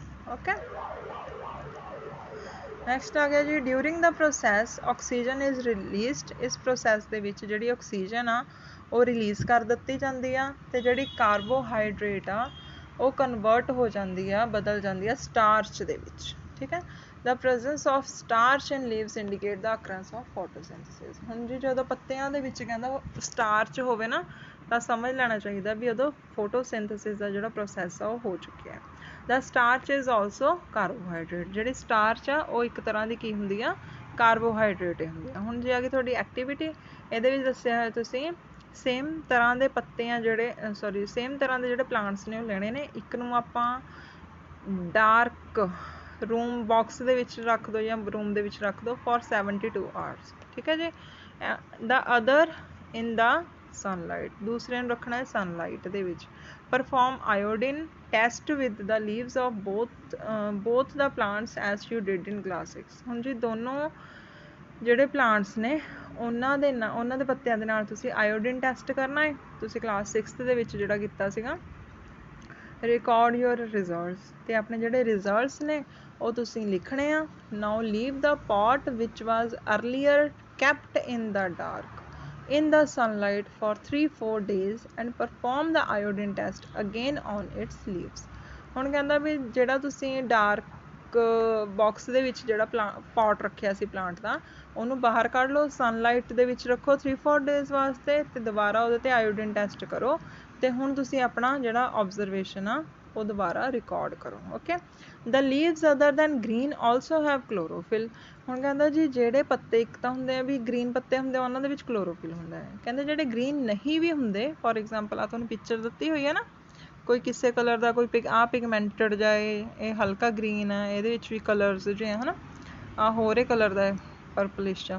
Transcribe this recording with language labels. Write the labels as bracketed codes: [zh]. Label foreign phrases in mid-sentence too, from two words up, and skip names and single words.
[en] okay, next [pa] ਆ ਗਿਆ ਜੀ, [en] during the process oxygen is released. [pa] ਇਸ ਪ੍ਰੋਸੈਸ ਦੇ ਵਿੱਚ ਜਿਹੜੀ ਆਕਸੀਜਨ ਆ ਉਹ ਰਿਲੀਜ਼ ਕਰ ਦਿੱਤੀ ਜਾਂਦੀ ਆ ਤੇ ਜਿਹੜੀ ਕਾਰਬੋਹਾਈਡਰੇਟ ਆ ਉਹ ਕਨਵਰਟ ਹੋ ਜਾਂਦੀ ਆ, ਬਦਲ ਜਾਂਦੀ ਆ ਸਟਾਰਚ ਦੇ ਵਿੱਚ। ਠੀਕ ਹੈ, [en] the presence of starch in leaves indicate the occurrence of photosynthesis। [pa] ਹੁਣ ਜੀ ਜਦੋਂ ਪੱਤਿਆਂ ਦੇ ਵਿੱਚ ਕਹਿੰਦਾ ਸਟਾਰਚ ਹੋਵੇ ਨਾ ਤਾਂ ਸਮਝ ਲੈਣਾ ਚਾਹੀਦਾ ਵੀ ਉਦੋਂ ਫੋਟੋਸਿੰਥੇਸਿਸ ਦਾ ਜਿਹੜਾ ਪ੍ਰੋਸੈਸ ਆ ਉਹ ਹੋ ਚੁੱਕਿਆ। [en] The starch is also carbohydrate। [pa] ਜਿਹੜੀ ਸਟਾਰਚ ਆ ਉਹ ਇੱਕ ਤਰ੍ਹਾਂ ਦੀ ਕੀ ਹੁੰਦੀ ਆ? ਕਾਰਬੋਹਾਈਡਰੇਟ ਹੁੰਦੀ ਆ। ਹੁਣ ਜੇ ਆ ਗਈ ਤੁਹਾਡੀ ਐਕਟੀਵਿਟੀ, ਇਹਦੇ ਵਿੱਚ ਦੱਸਿਆ ਹੋਇਆ ਤੁਸੀਂ ਸੇਮ ਤਰ੍ਹਾਂ ਦੇ ਪੱਤੇ ਆ ਜਿਹੜੇ ਸੇਮ ਤਰ੍ਹਾਂ ਦੇ ਜਿਹੜੇ ਪਲਾਂਟਸ ਨੇ ਉਹ ਲੈਣੇ ਨੇ। ਇੱਕ ਨੂੰ ਆਪਾਂ [en] dark room box [pa] ਦੇ ਵਿੱਚ ਰੱਖ ਦਿਓ ਜਾਂ ਰੂਮ ਦੇ ਵਿੱਚ ਰੱਖ ਦਿਓ [en] for 72 hours। [pa] ਠੀਕ ਹੈ ਜੀ, [en] the other in the sunlight, [pa] ਦੂਸਰੇ ਨੂੰ ਰੱਖਣਾ ਹੈ ਸਨਲਾਈਟ ਦੇ ਵਿੱਚ। [en] perform iodine test with the leaves of both the plants as you did in class 6। [pa] ਹੁਣ ਜੀ ਦੋਨੋਂ ਜਿਹੜੇ ਪਲਾਂਟਸ ਨੇ ਉਹਨਾਂ ਦੇ ਪੱਤਿਆਂ ਦੇ ਨਾਲ ਤੁਸੀਂ ਆਇਓਡੀਨ ਟੈਸਟ ਕਰਨਾ ਹੈ। ਤੁਸੀਂ ਕਲਾਸ 6 ਦੇ ਵਿੱਚ ਜਿਹੜਾ ਕੀਤਾ ਸੀਗਾ। [en] record your results, [pa] ਤੇ ਆਪਣੇ ਜਿਹੜੇ ਰਿਜ਼ਲਟਸ ਨੇ ਉਹ ਤੁਸੀਂ ਲਿਖਣੇ ਆ। [en] now leave the pot which was earlier kept in the dark in the sunlight for 3-4 days and perform the iodine test again on its leaves। [pa] ਹੁਣ ਕਹਿੰਦਾ ਵੀ ਜਿਹੜਾ ਤੁਸੀਂ ਡਾਰਕ ਬਾਕਸ ਦੇ ਵਿੱਚ ਜਿਹੜਾ ਪੋਟ ਰੱਖਿਆ ਸੀ ਪਲਾਂਟ ਦਾ ਉਹਨੂੰ ਬਾਹਰ ਕੱਢ ਲਓ, ਸਨਲਾਈਟ ਦੇ ਵਿੱਚ ਰੱਖੋ 3-4 ਡੇਜ਼ ਵਾਸਤੇ ਤੇ ਦੁਬਾਰਾ ਉਹਦੇ ਤੇ ਆਇਓਡੀਨ ਟੈਸਟ ਕਰੋ ਤੇ ਹੁਣ ਤੁਸੀਂ ਆਪਣਾ ਜਿਹੜਾ ਆਬਜ਼ਰਵੇਸ਼ਨ ਆ ਉਹ ਦੁਬਾਰਾ ਰਿਕਾਰਡ ਕਰੋ। ਓਕੇ, [en] the leaves other than green also have chlorophyll। [pa] ਹੁਣ ਕਹਿੰਦਾ ਜੀ ਜਿਹੜੇ ਪੱਤੇ ਇੱਕ ਤਾਂ ਹੁੰਦੇ ਆ ਵੀ ਗ੍ਰੀਨ ਪੱਤੇ ਹੁੰਦੇ ਆ ਉਹਨਾਂ ਦੇ ਵਿੱਚ ਕਲੋਰੋਫਿਲ ਹੁੰਦਾ ਹੈ। ਕਹਿੰਦੇ ਜਿਹੜੇ ਗ੍ਰੀਨ ਨਹੀਂ ਵੀ ਹੁੰਦੇ, [en] for example [pa] ਆ ਤੁਹਾਨੂੰ ਪਿਕਚਰ ਦਿੱਤੀ ਹੋਈ ਹੈ ਨਾ, ਕੋਈ ਕਿਸੇ ਕਲਰ ਦਾ ਕੋਈ ਪਿਗਮੈਂਟਡ ਜਾਏ, ਇਹ ਹਲਕਾ ਗ੍ਰੀਨ ਹੈ, ਇਹਦੇ ਵਿੱਚ ਵੀ ਕਲਰਸ ਜਿਹੇ ਹੈ ਨਾ, ਆ ਹੋਰੇ ਕਲਰ ਦਾ ਹੈ ਪਰਪਲਿਸ਼ ਜਿਹਾ।